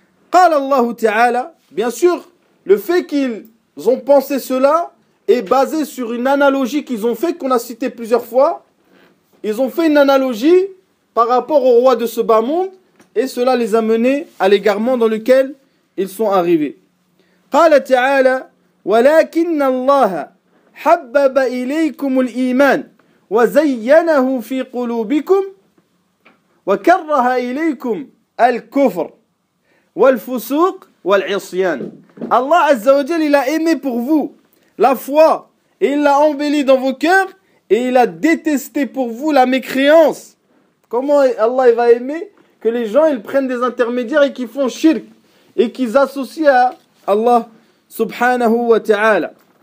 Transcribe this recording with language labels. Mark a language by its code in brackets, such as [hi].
[ar] قال الله تعالى, [fr] bien sûr, le fait qu'ils ont pensé cela est basé sur une analogie qu'ils ont fait, qu'on a cité plusieurs fois. Ils ont fait une analogie par rapport au roi de ce bas monde et cela les a menés à l'égarement dans lequel ils sont arrivés. [ar] قال تعالى ولكن الله حبب إليكم الإيمان وزينه في قلوبكم وكره إليكم الكفر والفسوق والعصيان. [fr] Allah Azza wa Jal, il a aimé pour vous la foi et il l'a embellie dans vos cœurs et il a détesté pour vous la mécréance. Comment Allah va aimer que les gens ils prennent des intermédiaires et qu'ils font shirk et qu'ils associent à Allah Subhanahu wa Ta'ala.